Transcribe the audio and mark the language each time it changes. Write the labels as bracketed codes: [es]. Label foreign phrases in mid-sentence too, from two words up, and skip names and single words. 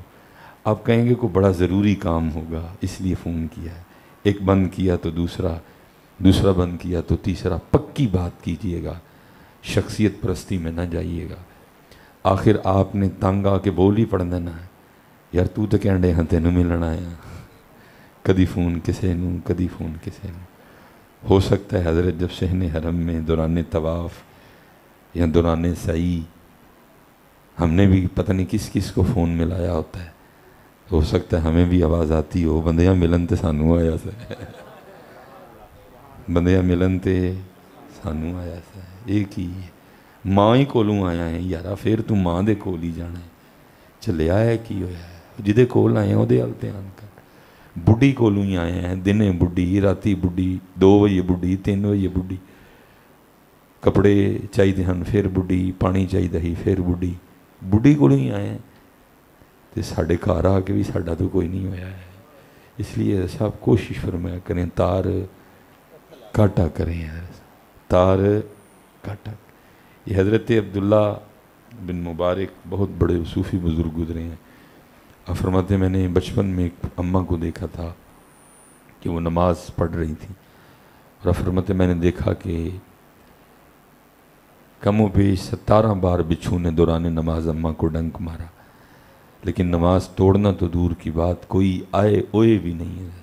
[ur] آپ کہیں گے کوئی بڑا ضروری کام ہوگا اس لیے فون کیا ہے. ایک بند کیا تو دوسرا، دوسرا بند کیا تو تیسرا. پکی بات کیجئے گا، شخصیت پرستی میں نہ جائیے گا. آخر آپ نے تنگ آ کے بول ہی پڑ دینا ہے، [pa] یار تو تے کہندے ہاں تینوں ملن آیا. کدی فون کسے نوں، کدی فون کسے نوں. [ur] ہو سکتا ہے حضرت جب صحن حرم میں دوران طواف یا دوران سعی ہم نے بھی پتہ نہیں کس کس کو فون ملایا ہوتا ہے، ہو سکتا ہے ہمیں بھی آواز آتی ہو، [pa] بندیاں ملن تے سانوں آیا سے، بندیاں ملن تے سانوں آیا سے. ایک ہی ماں ہی کولوں آیا ہے یارا، پھر تو ماں دے کول ہی جانا ہے. چلیا ہے کی ہویا ہے، جدے کول آئے ہیں وہ دے دھیان کر. بڈھی کولوں ہی آئے ہیں، دنے بڈھی، راتی بڈھی، 2 بجے بڈھی، 3 بجے بڈھی. کپڑے چاہیے ہن پھر بڈھی، پانی چاہیے ہی پھر بڈھی. بڈھی کولوں ہی آئے ہیں تے ساڈے گھر آ کے بھی ساڈا تو کوئی نہیں ہویا ہے. [ur] اس لیے سب کوشش فرمایا کریں تار کاٹا کریں، تار کاٹا. یہ حضرت عبداللہ بن مبارک بہت بڑے صوفی بزرگ گزرے ہیں. آپ فرماتے ہیں میں نے بچپن میں ایک اماں کو دیکھا تھا کہ وہ نماز پڑھ رہی تھی، اور آپ فرماتے ہیں میں نے دیکھا کہ کم و بیش 17 بار بچھو نے دوران نماز اماں کو ڈنک مارا، لیکن نماز توڑنا تو دور کی بات، کوئی آئے اوئے بھی نہیں ہے.